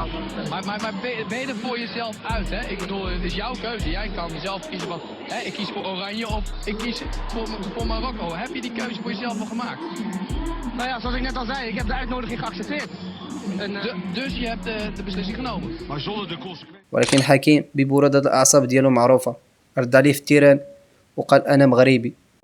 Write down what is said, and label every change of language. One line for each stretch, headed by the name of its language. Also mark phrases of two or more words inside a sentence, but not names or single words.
Dutch: Maar ben je er voor jezelf uit, hè? Ik bedoel, het is jouw keuze. Jij kan zelf kiezen van, hè, ik kies voor Oranje of ik kies voor Marokko. Heb je die keuze voor jezelf al gemaakt? Nou ja, zoals ik net al zei, ik heb de uitnodiging geaccepteerd. En, dus je hebt de beslissing genomen. Maar zonder de consequenties.
Arabic: ولكن حكيم ببرودة الأعصاب ديالو معروفة، رد عليه في التيران وقال أنا مغربي.